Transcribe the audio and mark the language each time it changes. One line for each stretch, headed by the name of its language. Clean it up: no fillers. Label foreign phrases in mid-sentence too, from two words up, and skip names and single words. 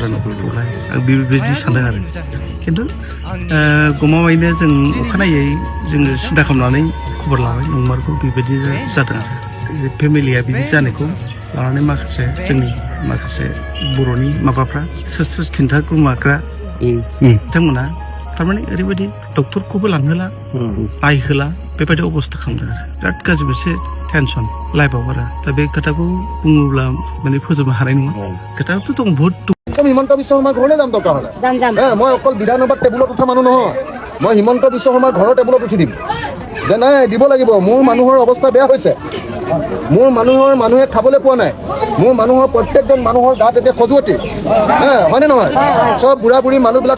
Bodo: न'खरखौलाय आं बेबायदि सानदों आरो खिन्थु गमामायैनो जों अखानायै जोङो सिन्था खालामनानै खबर लाबाय नंमारगौ बेबायदि जादों आरो जे फेमिलिया बिदि जानायखौ लानानै माखासे जोंनि माखासे बर'नि माबाफ्रा सोर खिन्थाग्रुमाग्रा बिथांमोना थारमाने ओरैबायदि डक्टरखौबो लांहोला नायहोला बेबायदि अबस्था खालामदों आरो बिराद गाज्रि मोनसे
English: tension lifeआव
Bodo: आरो दा बे खोथाखौ बुङोब्ला माने फोजोबनो हानाय नङा खोथायाथ' दं बहुत
Assamese: হিমন্ত বিশ্ব শৰ্মাৰ ঘৰলৈ যাম দৰকাৰ হ'লে মই অকল বিধানসভাত টেবুলত উঠা মানুহ নহয় মই হিমন্ত বিশ্ব শৰ্মাৰ ঘৰৰ টেবুলত উঠি দিম যে নাই দিব লাগিব মোৰ মানুহৰ অৱস্থা বেয়া হৈছে মোৰ মানুহে খাবলৈ পোৱা নাই মোৰ মানুহৰ প্ৰত্যেকজন মানুহৰ গাত এতিয়া খজুৱতি হয়নে নহয় চব বুঢ়া বুঢ়ী মানুহবিলাক